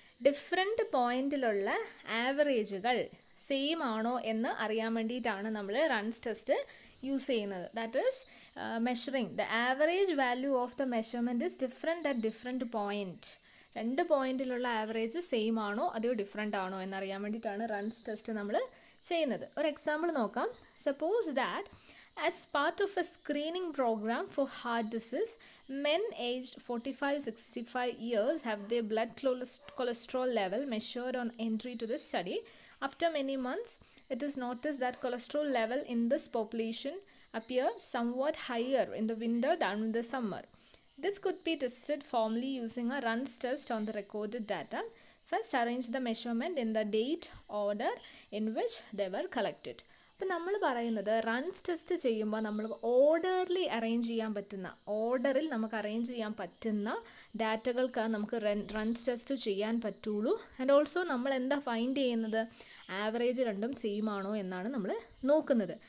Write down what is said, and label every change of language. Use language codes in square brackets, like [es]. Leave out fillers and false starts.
[ml] Different പോയിന്റിലുള്ള ആവറേജുകൾ same ആണോ എന്ന് അറിയാൻ വേണ്ടിയിട്ടാണ് നമ്മൾ റൺസ് ടെസ്റ്റ് യൂസ് ചെയ്യുന്നത്. [en] That is measuring the average value of the measurement is different at different point. [ml] രണ്ട് പോയിന്റിലുള്ള ആവറേജ് സെയിം ആണോ അതോ ഡിഫറെൻ്റ് ആണോ എന്നറിയാൻ വേണ്ടിയിട്ടാണ് റൺസ് ടെസ്റ്റ് നമ്മൾ ചെയ്യുന്നത്. ഒരു എക്സാമ്പിൾ നോക്കാം. [en] Suppose that as part of a screening program for heart disease, men aged 45-65 years have their blood cholesterol level measured on entry to the study. After many months, it is noticed that cholesterol level in this population appear somewhat higher in the winter than in the summer. This could be tested formally using a runs test on the recorded data. First, arrange the measurement in the date order in which they were collected. [ml] അപ്പോൾ നമ്മൾ പറയുന്നത് runs test ചെയ്യുമ്പോൾ നമ്മൾ ഓർഡറിൽ arrange ചെയ്യാൻ പറ്റുന്ന ഓർഡറിൽ നമുക്ക് അറേഞ്ച് ചെയ്യാൻ പറ്റുന്ന ഡാറ്റകൾക്ക് നമുക്ക് റൺസ് ടെസ്റ്റ് ചെയ്യാൻ പറ്റുള്ളൂ. ആൻഡ് ഓൾസോ നമ്മൾ എന്താ ഫൈൻഡ് ചെയ്യുന്നത്? ആവറേജ് രണ്ടും സെയിം ആണോ എന്നാണ് നമ്മൾ നോക്കുന്നത്.